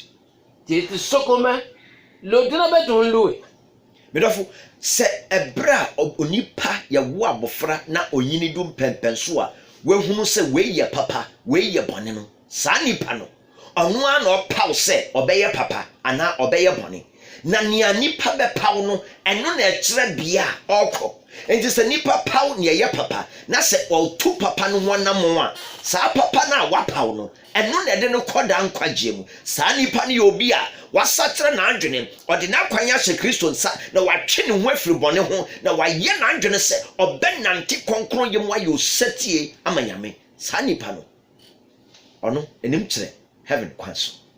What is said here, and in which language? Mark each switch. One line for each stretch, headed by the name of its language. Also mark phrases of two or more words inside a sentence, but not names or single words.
Akan: Jeti sokoma lo dinabe don loe. Medofo se ebra onipa ya wo abofra na onyini dum pempenso a wehunu se weye papa weye bone no sa nipa no ono a na opaw se obeye papa ana obeye bone na nea nipa bɛpaw no ɛno na ɛkyerɛ bia ɔkɔ enti sɛ nipa paw nea yɛ papa na sɛ ɔtu papa no ho nam a saa papa na wapaw no ɛno na ɛde no kɔda nkwagye mu saa nipa no yɛ obi a wasakyerɛ n'adwene ɔde n'akwan ahyɛ Kristo nsa na watwe ne ho afiri bɔne ho na wayɛ n'adwene sɛ ɔbɛnante kɔnkɔn yɛ mu ayɛ osatie ama Nyame saa nipa no ɔno anim kyerɛ heaven kwan so.